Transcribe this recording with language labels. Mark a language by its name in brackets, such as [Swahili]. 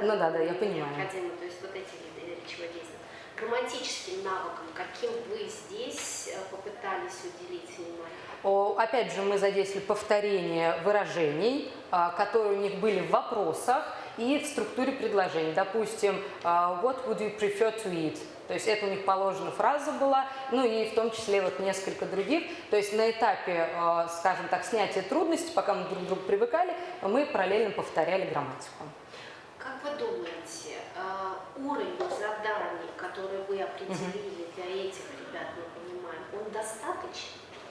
[Russian] ну да, я понимаю. необходимо, то есть вот эти виды речевой деятельности. Грамматическим навыкам, каким вы здесь попытались уделить внимание? Опять же, мы задействовали повторение выражений, которые у них были в вопросах и в структуре предложений. Допустим, [English] what would you prefer to eat? [Russian] То есть это у них положена фраза была, ну и в том числе вот несколько других. То есть на этапе, скажем так, снятия трудностей, пока мы друг к другу привыкали, мы параллельно повторяли грамматику. Как вы думаете, уровень заданий, которые вы определили для этих ребят, мы понимаем, он достаточен?